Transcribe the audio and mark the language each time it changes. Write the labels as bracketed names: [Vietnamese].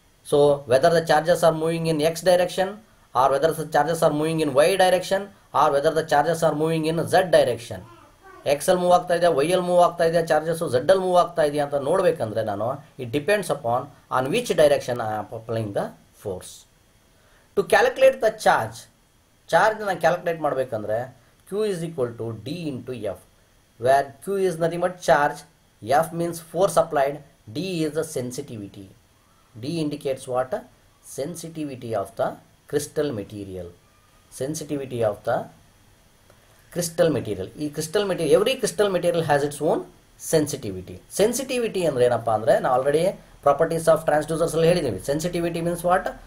[English] So whether the charges are moving in X direction, or whether the charges are moving in Y direction, or whether the charges are moving in Z direction. [Kannada] ಎಕ್ಸಲ್ಲಿ move ಆಗ್ತಾ ಇದೆ, ವೈಯಲ್ಲಿ move ಆಗ್ತಾ ಇದೆ, charges ಝೆಡ್ಡಲ್ಲಿ move ಆಗ್ತಾ ಇದೆಯಾ ಅಂತ ನೋಡಬೇಕಂದ್ರೆ ನಾನು [English] It depends upon on which direction I am applying the force. To calculate the charge [Kannada] ನಾನು calculate ಮಾಡಬೇಕಂದ್ರೆ [English] Q is equal to D into F, where Q is nothing but charge, F means force applied, D is the sensitivity. D indicates what? Sensitivity of the crystal material. Sensitivity of the crystal material. Every crystal material has its own sensitivity. [Kannada] Sensitivity ಅಂದ್ರೆ ಏನಪ್ಪ ಅಂದರೆ ನಾವು already properties of transducers ಅಲ್ಲಿ ಹೇಳಿದ್ದೀವಿ. [English] Sensitivity means what?